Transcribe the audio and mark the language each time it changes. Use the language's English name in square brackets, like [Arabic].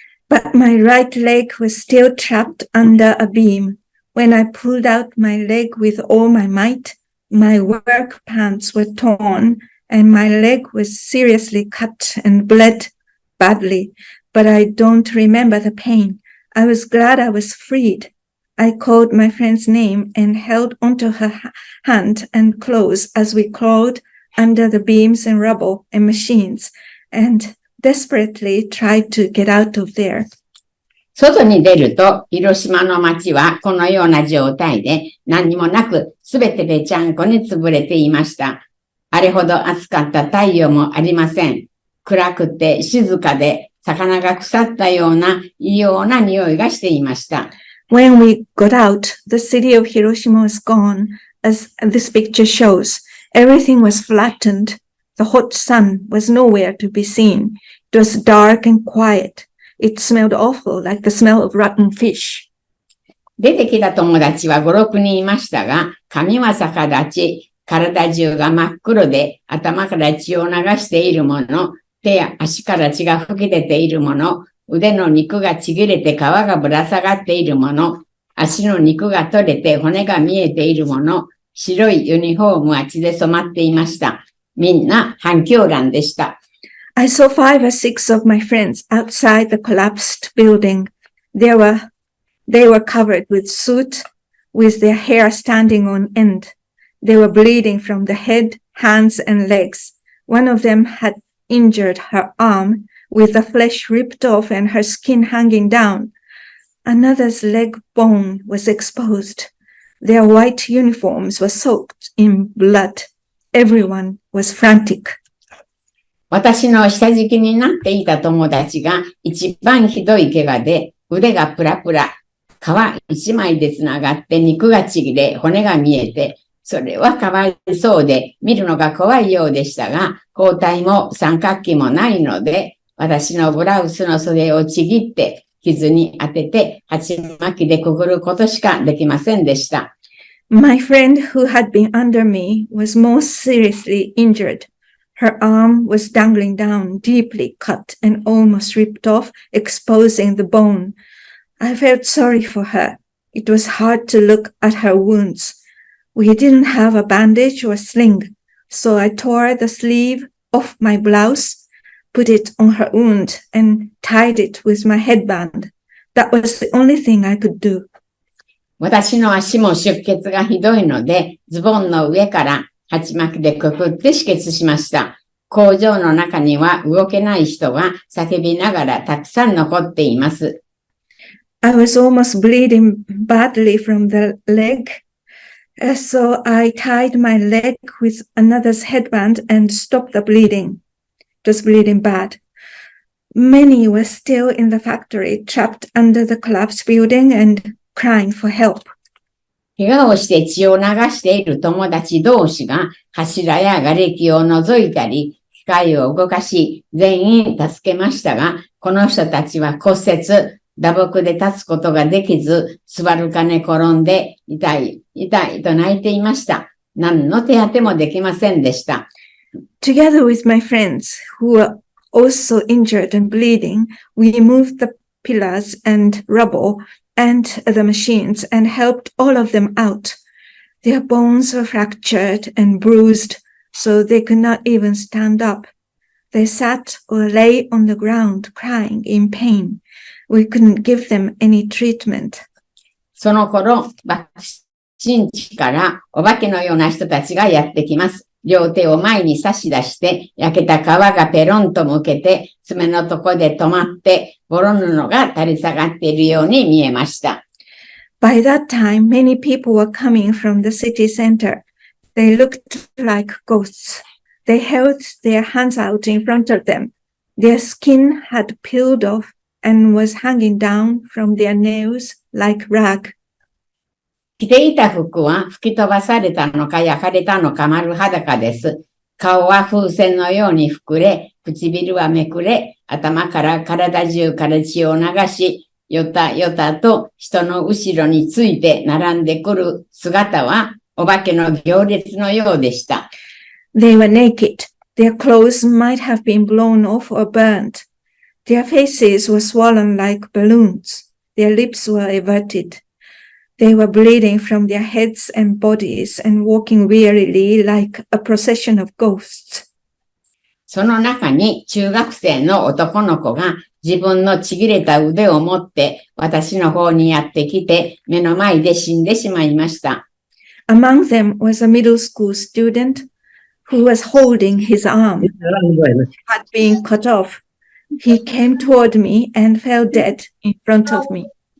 [English] But my right leg was still trapped under a beam. When I pulled out my leg with all my might, my work pants were torn and my leg was seriously cut and bled badly, but I don't remember the pain. I was glad I was freed. I called my friend's name and held onto her hand and clothes as we crawled under the beams and rubble and machines and desperately tried to get out of there. [Japanese] 外に出ると、広島の街はこのような状態で何にもなく、すべてぺちゃんこに潰れていました。あれほど暑かった太陽もありません。暗くて静かで、魚が腐ったような異様な匂いがしていました。 [English] When we got out, the city of Hiroshima was gone, as this picture shows. Everything was flattened. The hot sun was nowhere to be seen. It was dark and quiet. It smelled awful, like the smell of rotten fish. [Japanese] 出てきた友達は5、6人いましたが、髪は逆立ち、体中が真っ黒で、頭から血を流しているもの、手や足から血が吹き出ているもの、腕の肉がちぎれて皮がぶら下がっているもの、足の肉が取れて骨が見えているもの、白いユニフォームは血で染まっていました。みんな半狂乱でした。 [English] I saw 5 or 6 of my friends outside the collapsed building. They were covered with soot, with their hair standing on end. They were bleeding from the head, hands, and legs. One of them had injured her arm, with the flesh ripped off and her skin hanging down. Another's leg bone was exposed. Their white uniforms were soaked in blood. Everyone was frantic. [Japanese] 私の下敷きになっていた友達が一番ひどい怪我で腕がプラプラ、皮一枚でつながって肉がちぎれ骨が見えて、それはかわいそうで見るのが怖いようでしたが、包帯も三角形もないので、私のブラウスの袖をちぎって傷に当てて鉢巻きでくぐることしかできませんでした。 [English] My friend who had been under me was most seriously injured. Her arm was dangling down, deeply cut and almost ripped off, exposing the bone. I felt sorry for her. It was hard to look at her wounds. We didn't have a bandage or sling, so I tore the sleeve off my blouse, put it on her wound, and tied it with my headband. That was the only thing I could do. [Japanese] 私の足も出血がひどいので、ズボンの上から鉢巻きでくくって止血しました。工場の中には動けない人が叫びながらたくさん残っています。 [English] I was almost bleeding badly from the leg, so I tied my leg with another's headband and stopped the bleeding. It was bleeding bad. Many were still in the factory, trapped under the collapsed building and crying for help. [Japanese] 怪我をして血を流している友達同士が柱や瓦礫を除いたり、機械を動かし、全員助けましたが、この人たちは骨折、打撲で立つことができず、座るか寝転んで、痛い、痛いと泣いていました。何の手当てもできませんでした。 [English] Together with my friends who were also injured and bleeding, we moved the pillars and rubble and the machines and helped all of them out. Their bones were fractured and bruised, so they could not even stand up. They sat or lay on the ground crying in pain. We couldn't give them any treatment. [Japanese] その頃、爆心地からお化けのような人たちがやってきます。両手を前に差し出して、焼けた皮がペロンと向けて、爪のとこで止まって、ボロ布が垂れ下がっているように見えました。 [English] By that time, many people were coming from the city center. They looked like ghosts. They held their hands out in front of them. Their skin had peeled off and was hanging down from their nails like rag. [Japanese] 着ていた服は吹き飛ばされたのか焼かれたのか丸裸です。顔は風船のように膨れ、唇はめくれ、頭から体中から血を流し、よたよたと人の後ろについて並んでくる姿はお化けの行列のようでした。 [English] They were naked. Their clothes might have been blown off or burnt. Their faces were swollen like balloons. Their lips were everted. They were bleeding from their heads and bodies and walking wearily like a procession of ghosts. [Japanese] その中に中学生の男の子が自分のちぎれた腕を持って私の方にやってきて目の前で死んでしまいました。 [English] Among them was a middle school student who was holding his arm. It had been cut off. He came toward me and fell dead in front of me.